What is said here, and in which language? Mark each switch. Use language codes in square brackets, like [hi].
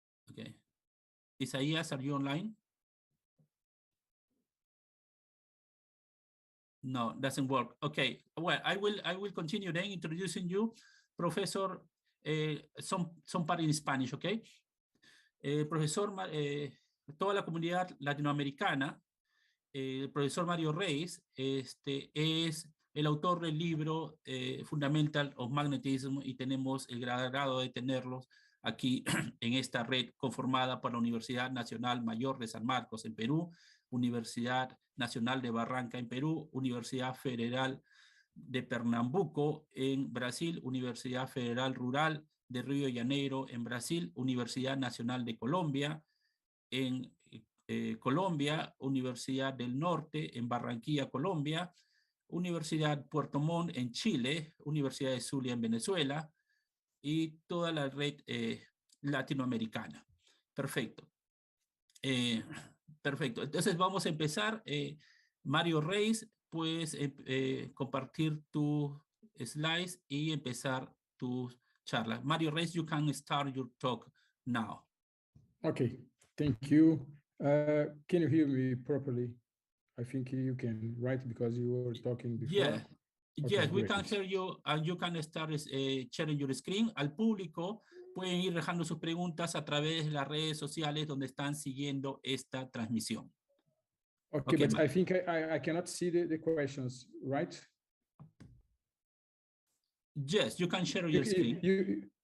[en] Okay. Isaías, are you online? No, doesn't work. Okay. Well, I will continue then introducing you, Professor, some part in Spanish, okay? [es] Profesor, toda la comunidad latinoamericana, el profesor Mario Reis, es el autor del libro Fundamental of Magnetism, y tenemos el grado de tenerlos aquí en esta red conformada por la Universidad Nacional Mayor de San Marcos en Perú, Universidad Nacional de Barranca en Perú, Universidad Federal de Pernambuco en Brasil, Universidad Federal Rural de Río de Janeiro en Brasil, Universidad Nacional de Colombia en Colombia, Universidad del Norte en Barranquilla, Colombia, Universidad Puerto Montt en Chile, Universidad de Zulia en Venezuela y toda la red latinoamericana. Perfecto. Perfecto. Entonces vamos a empezar. Mario Reis, puedes compartir tus slides y empezar tu charla. [en] Mario Reis, you can start your talk now. Okay, thank you. Can you hear me properly? I think you can, right? Because you were talking before. Yeah. Okay, Yes, we great. can hear you, and you can start sharing your screen. [es] Al público pueden ir dejando sus preguntas a través de las redes sociales donde están siguiendo esta transmisión. [en] Okay, but I think I cannot see the questions, right? Yes, you can share your screen.